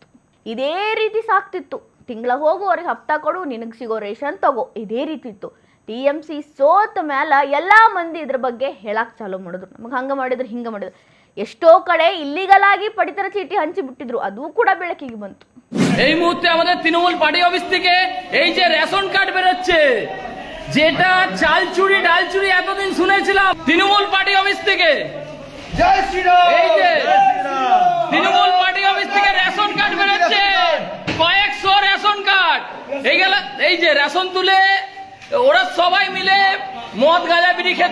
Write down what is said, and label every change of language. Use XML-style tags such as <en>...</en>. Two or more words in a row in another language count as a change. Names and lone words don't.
<kn>ಇದೇ ರೀತಿ ಸಾಕ್ತಿತ್ತು, ತಿಂಗಳ ಹೋಗುವವರೆಗೆ ಹಪ್ತಾ ಕೊಡು, ನಿನಗೆ ಸಿಗೋ ರೇಷನ್ ತಗೋ, ಇದೇ ರೀತಿ ಇತ್ತು। ಟಿಎಂಸಿ ಸೋತ ಮೇಲೆ ಎಲ್ಲ ಮಂದಿ ಇದ್ರ ಬಗ್ಗೆ ಹೇಳಕ್ಕೆ ಚಾಲೂ ಮಾಡಿದ್ರು, ನಮಗೆ ಹಂಗೆ ಮಾಡಿದ್ರು ಹಿಂಗೆ ಮಾಡಿದ್ರು। ಎಷ್ಟೋ ಕಡೆ ইলিগাল ಆಗಿ ಪಡಿತರ ಚೀಟಿ ಹಂಚಿ ಬಿಟ್ಟಿದ್ರು, ಅದು ಕೂಡ ಬೆಳಕಿಗೆ ಬಂತು।</kn> <bn>এই মুহূর্তে আমাদের তৃণমূল</bn> <en>party office</en> <bn>থেকে এই যে</bn> <en>ration card</en> <bn>বেরোচ্ছে, যেটা চাল চুরি ডাল চুরি এতদিন শুনেছিলাম, তৃণমূল</bn> <en>party office</en> <bn>থেকে জয় শ্রীরাম, এই যে তৃণমূল</bn> <en>party office</en> <bn>থেকে</bn> <en>ration card</en> <bn>বেরোচ্ছে, কয়েকশো</bn> <en>ration card, card,</en> <bn>এই যে রেশন তুলে ওরা সবাই মিলে মদ গাঁজা বিড়ি খেত।</bn>